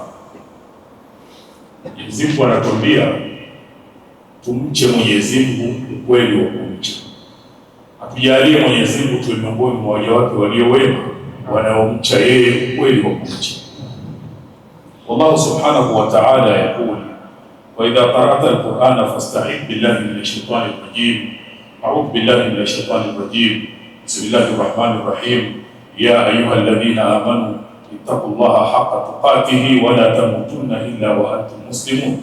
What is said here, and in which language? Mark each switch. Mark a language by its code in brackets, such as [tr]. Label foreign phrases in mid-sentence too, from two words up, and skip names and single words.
[sw] Mwenyezi Mungu anatuambia tumche Mwenyezi Mungu ukweli wa kumcha. Atujalie Mwenyezi Mungu tuwe miongoni mwa waja wake walio wema wanaomcha yeye ukweli wa kumcha. [ar] الله سبحانه وتعالى يقول، وإذا قرأت القرآن فاستعذ بالله من الشيطان الرجيم. أعوذ بالله من الشيطان الرجيم. بسم الله الرحمن الرحيم. يا أيها الذين آمنوا اتقوا الله حق تقاته ولا تموتن إلا وأنتم مسلمون.